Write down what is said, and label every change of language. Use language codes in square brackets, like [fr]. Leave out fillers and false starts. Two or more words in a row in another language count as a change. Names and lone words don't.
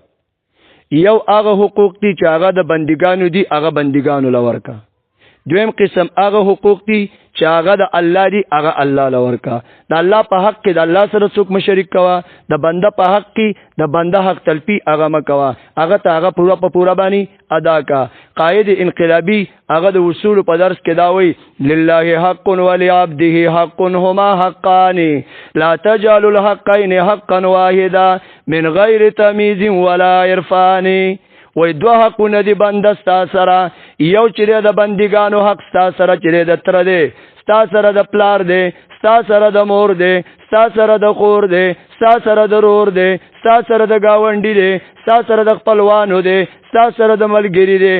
[ps] یو هغه حقوق دي چې هغه د بندګانو دي، هغه بندګانو لورکا. دویم قسم هغه حقوق دي چې هغه د الله دي، هغه الله لورکا. د الله په حق کې د الله سره څوک مشرک کوا، د بنده په حق کې د بنده حق تلفي هغه مکوا، هغه ته هغه پورا باندې ادا کا. قائد انقلابی هغه د اصول په درس کې دا وایي [ar] لله حق ولعبده حق هما حقان لا تجعلوا الحقين حقا واحدا من غیر تمییز ولا عرفان. [ps] وای دوه حقونه دی بنده ستا سره، یو چې د بندګانو حق ستا سره چې د تر دی، ستا سره د پلار دی، ستا سره د مور دی، ستا سره د خور دی، ستا سره د رور دی، ستا سره د گاونډي دی، ستا سره د خپلوانو دی، ستا سره د ملګری دی.